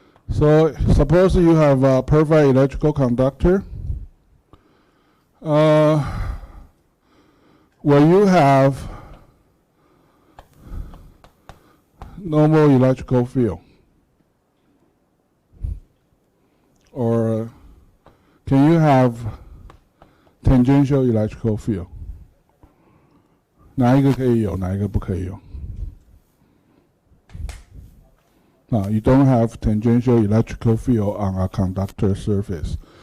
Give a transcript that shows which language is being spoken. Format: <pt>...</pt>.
<en>So suppose you have a perfect electrical conductor, where you have normal electrical field. Or can you have tangential electrical field?</en> <zh>哪一个可以有，哪一个不可以有？</zh> <en>you don't have tangential electrical field on a conductor surface.</en>